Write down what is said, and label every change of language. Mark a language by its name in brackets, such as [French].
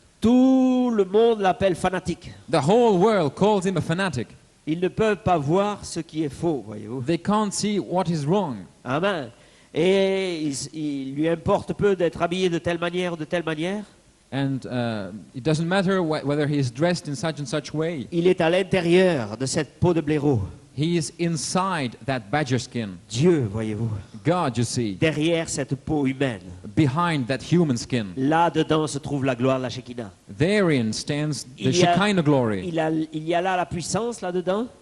[French] tout le monde l'appelle fanatique. [English] the whole world calls him a fanatic. [French] Ils ne peuvent pas voir ce qui est faux, voyez-vous. [English] They can't see what is wrong. [French] Amen. Et il lui importe peu d'être habillé de telle manière ou de telle manière. [English] And it doesn't matter whether he is dressed in such and such way. [French] Il est à l'intérieur de cette peau de blaireau. [English] He is inside that badger skin. [French] Dieu, voyez-vous, [English] God, you see, [French] derrière cette peau humaine. [English] behind that human skin. [French] Là-dedans se trouve la gloire de la Shekinah. [English] Therein stands the [French] Il y a- [English] Shekinah glory. [French] Il y a là la puissance, là-dedans.